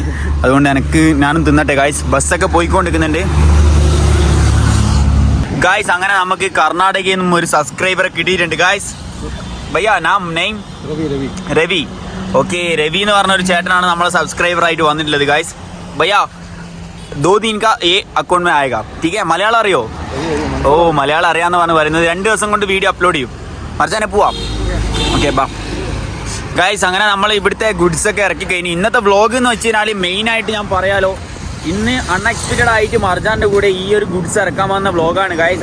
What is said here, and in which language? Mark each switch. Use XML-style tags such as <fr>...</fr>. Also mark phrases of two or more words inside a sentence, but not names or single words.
<ml>അതുകൊണ്ട് ഞാനും തിന്നട്ടെ ഗൈസ്. ബസ്സൊക്കെ പോയിക്കൊണ്ടിരിക്കുന്നുണ്ട് ഗൈസ്. അങ്ങനെ നമുക്ക് കർണാടകയിൽ നിന്നും ഒരു സബ്സ്ക്രൈബറെ കിട്ടിയിട്ടുണ്ട് ഗൈസ്.</ml> <hi>भैया नाम നെയിം രവി.</hi> <ml>ഓക്കെ, രവി എന്ന് പറഞ്ഞ ഒരു ചേട്ടനാണ് നമ്മളെ സബ്സ്ക്രൈബർ ആയിട്ട് വന്നിട്ടുള്ളത് ഗൈസ്.</ml> <hi>ഭയ്യ 2 दिन का ये अकाउंट में आएगा, ठीक है?</hi> <ml>മലയാളം അറിയോ? ഓ, മലയാളം അറിയാമെന്ന് പറയുന്നത്. 2 ദിവസം കൊണ്ട് വീഡിയോ അപ്ലോഡ് ചെയ്യും. മർജാനെ പോവാം. ഓക്കെ ബാ ഗൈസ്. അങ്ങനെ നമ്മൾ ഇവിടുത്തെ ഗുഡ്സ് ഒക്കെ ഇറക്കി കഴിഞ്ഞു. ഇന്നത്തെ വ്ളോഗ് എന്ന് വെച്ച് കഴിഞ്ഞാൽ മെയിനായിട്ട് ഞാൻ പറയാലോ, ഇന്ന് അൺഎക്സ്പെക്റ്റഡ് ആയിട്ട് മർജാൻ്റെ കൂടെ ഈ ഒരു ഗുഡ്സ് ഇറക്കാൻ വന്ന വ്ളോഗാണ് ഗൈസ്.</ml>